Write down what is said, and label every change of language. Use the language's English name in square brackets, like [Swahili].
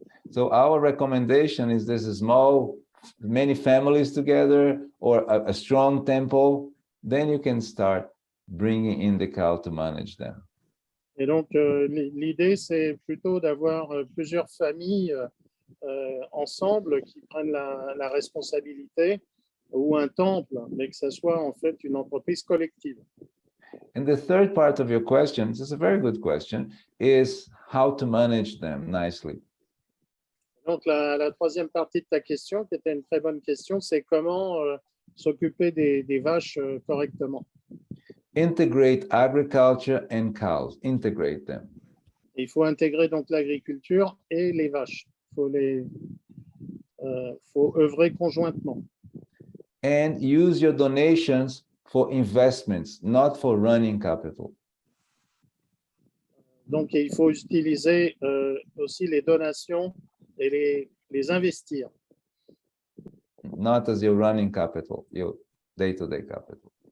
[English] So our recommendation is there's a small, many families together, or a strong temple, then you can start bringing in the cow to manage them. [French] Et donc, l'idée, c'est plutôt d'avoir plusieurs familles ensemble qui prennent la responsabilité, ou un temple, mais que ce soit en fait une entreprise collective. [English] And the third part of your question, this is a very good question, is how to manage them nicely. [French] Donc, la troisième partie de ta question, qui était une très bonne question, c'est comment s'occuper des vaches correctement. [English] Integrate agriculture and cows, integrate them. [French] Et il faut intégrer donc l'agriculture et les vaches. Il faut œuvrer conjointement. [English] And use your donations for investments, not for running capital. [French] Donc, il faut utiliser aussi les donations et les investir. [English] Not as your running capital, your day-to-day capital.